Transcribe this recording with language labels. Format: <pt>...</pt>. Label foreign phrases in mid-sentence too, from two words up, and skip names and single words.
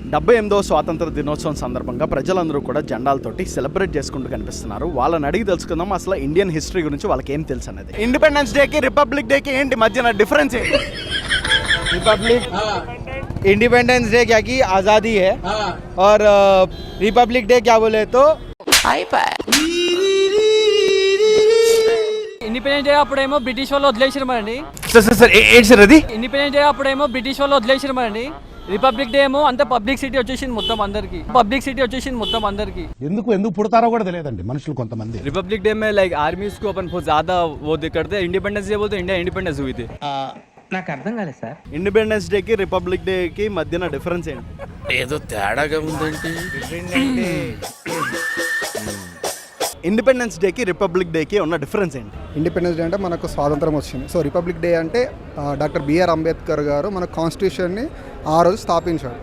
<te>78వ స్వాతంత్ర దినోత్సవం సందర్భంగా ప్రజలందరూ కూడా జెండాలతోటి సెలబ్రేట్ చేసుకుంటూ కనిపిస్తున్నారు. వాళ్ళని అడిగి తెలుసుకుందాం అసలు</te> <en>Indian history</en> <te>గురించి వాళ్ళకి ఏం తెలుసు అనేది. ఇండిపెండెన్స్ డేకి రిపబ్లిక్ డేకి ఏంటి మధ్యన డిఫరెన్స్ ఏంటి?</te> <hi>इंडिपेंडेंस डे क्या की आज़ादी है और रिपब्लिक डे क्या बोले तो</hi> <te>ఇండిపెండెన్స్ డే అప్పుడేమో బ్రిటిష్ వాళ్ళు వదిలేసారు మరండి. సార్ ఏంటి సార్ అది? ఇండిపెండెన్స్ డే అప్పుడేమో బ్రిటిష్ వాళ్ళు వదిలేసారు మరండి. రిపబ్లిక్ డే ఏమో అంత పబ్లిక్ సిటీ వచ్చేసింది మొత్తం అందరికి. ఎందుకు పుడతారో కూడా తెలియదండి మనుషులు కొంతమంది.</te> <hi>रिपब्लिक डे में</hi> <en>like armies</en> <hi>को अपन बहुत ज्यादा वो करते हैं. इंडिपेंडेंस डे बोलते इंडिया इंडिपेंडेंस हुई थी.</hi> <te>నాకు అర్థం కాలేదు సార్. ఇండిపెండెన్స్ డేకి రిపబ్లిక్ డేకి మధ్యన డిఫరెన్స్ ఏంటి? ఏదో తేడాగా ఉందండి. ఇండిపెండెన్స్ డేకి రిపబ్లిక్ డేకి ఉన్న డిఫరెన్స్ ఏంటి? ఇండిపెండెన్స్ డే అంటే మనకు స్వాతంత్రం వచ్చింది. సో రిపబ్లిక్ డే అంటే డాక్టర్ బిఆర్ అంబేద్కర్ గారు మన కాన్స్టిట్యూషన్ని ఆ రోజు స్థాపించాడు.</te>